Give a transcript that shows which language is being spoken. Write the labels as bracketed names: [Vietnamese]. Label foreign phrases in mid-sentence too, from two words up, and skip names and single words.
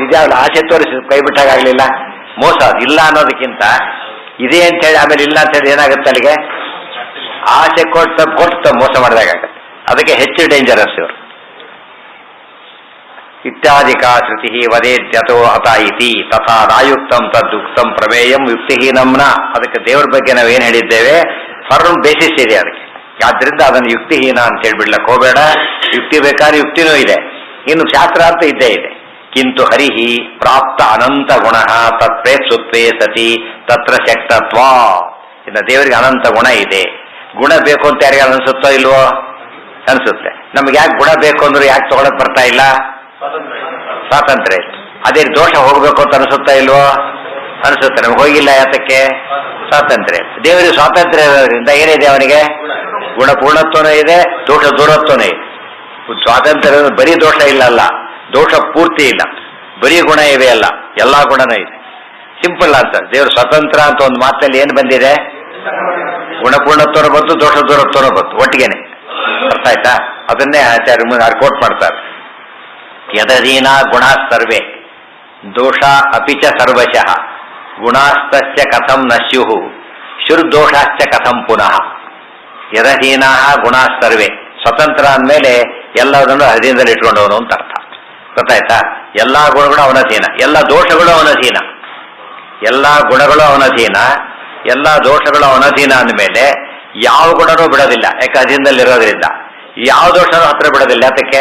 [Kannada] ಇದ್ಯಾವಲ್ಲ ಆಸೆ ತೋರಿಸಿ ಕೈ ಬಿಟ್ಟಾಗಲಿಲ್ಲ, ಮೋಸ. ಇಲ್ಲ ಅನ್ನೋದಕ್ಕಿಂತ ಇದೆ ಅಂತ ಹೇಳಿ ಆಮೇಲೆ ಇಲ್ಲ ಅಂತ ಹೇಳಿ ಏನಾಗುತ್ತೆ ಅಲ್ಲಿಗೆ ಆಸೆ ಕೊಟ್ಟು ಮೋಸ ಮಾಡಿದಾಗತ್ತೆ. ಅದಕ್ಕೆ ಹೆಚ್ಚು ಡೇಂಜರಸ್ ಇವರು. [Sanskrit] ಇತ್ಯಾದಿಕಾ ಶ್ರುತಿ ವದೇತ್ಯಥೋ ಹತ ಇತಿ ತಥಾ ನಾಯುಕ್ತಂ ತದ್ಯುಕ್ತಂ ಪ್ರಮೇಯಂ ಯುಕ್ತಿಹೀನಂನ. [Kannada] ಅದಕ್ಕೆ ದೇವರ ಬಗ್ಗೆ ನಾವೇನು ಹೇಳಿದ್ದೇವೆ, [English] firm basis [Kannada] ಇದೆ ಅದಕ್ಕೆ. ಆದ್ರಿಂದ ಅದನ್ನು ಯುಕ್ತಿಹೀನ ಅಂತ ಹೇಳ್ಬಿಡ್ಲಕ್ಕೆ ಹೋಗಬೇಡ. ಯುಕ್ತಿ ಬೇಕಾದ್ರೆ ಯುಕ್ತಿನೂ ಇದೆ, ಇನ್ನು ಶಾಸ್ತ್ರ ಅಂತ ಇದ್ದೇ ಇದೆ. [Sanskrit] ಕಿಂತು ಹರಿಹಿ ಪ್ರಾಪ್ತ ಅನಂತ ಗುಣ ತತ್ಪ್ರೇತ್ಸುತ್ವೇ ಸತಿ ತತ್ರ ಶಕ್ತತ್ವ. [Kannada] ಇನ್ನು ದೇವರಿಗೆ ಅನಂತ ಗುಣ ಇದೆ. ಗುಣ ಬೇಕು ಅಂತ ಯಾರಿಗೆ ಅನಿಸುತ್ತೋ ಇಲ್ವೋ? ಅನಿಸುತ್ತೆ. ನಮ್ಗೆ ಯಾಕೆ ಗುಣ ಬೇಕು ಅಂದ್ರೆ ಯಾಕೆ ತಗೊಳಕ್ ಬರ್ತಾ ಇಲ್ಲ? ಸ್ವಾತಂತ್ರ್ಯ ಇಲ್ಲ. ಅದೇ ದೋಷ ಹೋಗ್ಬೇಕು ಅಂತ ಅನಿಸುತ್ತಾ ಇಲ್ವೋ? ಅನಿಸುತ್ತೆ. ನಮ್ಗೆ ಹೋಗಿಲ್ಲ, ಯಾತಕ್ಕೆ? ಸ್ವಾತಂತ್ರ್ಯ. ದೇವರಿಗೆ ಸ್ವಾತಂತ್ರ್ಯ ಇರೋದ್ರಿಂದ ಏನಿದೆ ಅವನಿಗೆ? ಗುಣ ಪೂರ್ಣತ್ವನೂ ಇದೆ, ದೋಷ ದೂರತ್ವನೂ ಇದೆ. ಸ್ವಾತಂತ್ರ್ಯ ಬರೀ ದೋಷ ಇಲ್ಲ ಅಲ್ಲ, ದೋಷ ಪೂರ್ತಿ ಇಲ್ಲ, ಬರೀ ಗುಣ ಇವೆ ಅಲ್ಲ, ಎಲ್ಲಾ ಗುಣನೂ ಇದೆ. ಸಿಂಪಲ್ ಅಂತ ದೇವರು ಸ್ವತಂತ್ರ ಅಂತ ಒಂದು ಮಾತಲ್ಲಿ ಏನು ಬಂದಿದೆ? ಗುಣಪೂರ್ಣತ್ವನೂ ಬಂತು, ದೋಷ ದೂರತ್ವನೂ ಬಂತು ಒಟ್ಟಿಗೆನೆ. ಅರ್ಥ ಆಯ್ತಾ? ಅದನ್ನೇ ಆಚಾರ್ಯ ಕೋಟ್ ಮಾಡ್ತಾರೆ. [Sanskrit] ಯದಧೀನ ಗುಣಾ ಸರ್ವೇ ದೋಷ ಅಪಿಚ ಸರ್ವಶಃ ಗುಣಾಸ್ತಸ್ಯ ಕಥಂ ನ ಸ್ಯುಃ ಶುರ್ದೋಷಾಶ್ಚ ಕಥಂ ಪುನಃ. ಯದಧೀನ ಗುಣಾ ಸರ್ವೇ, [Kannada] ಸ್ವತಂತ್ರ ಅಂದಮೇಲೆ ಎಲ್ಲದನ್ನು ಅಧೀನದಲ್ಲಿ ಇಟ್ಕೊಂಡವನು ಅಂತ ಅರ್ಥ. ಗೊತ್ತಾಯ್ತಾ? ಎಲ್ಲಾ ಗುಣಗಳು ಅವನಧೀನ, ಎಲ್ಲ ದೋಷಗಳು ಅವನಧೀನ. ಎಲ್ಲಾ ಗುಣಗಳು ಅವನಧೀನ, ಎಲ್ಲಾ ದೋಷಗಳು ಅವನಧೀನ ಅಂದಮೇಲೆ ಯಾವ ಗುಣನೂ ಬಿಡೋದಿಲ್ಲ. ಯಾಕೆ? ಅಧೀನದಲ್ಲಿ ಇರೋದ್ರಿಂದ. ಯಾವ ದೋಷನೂ ಹತ್ರ ಬಿಡೋದಿಲ್ಲ. ಯಾತಕ್ಕೆ?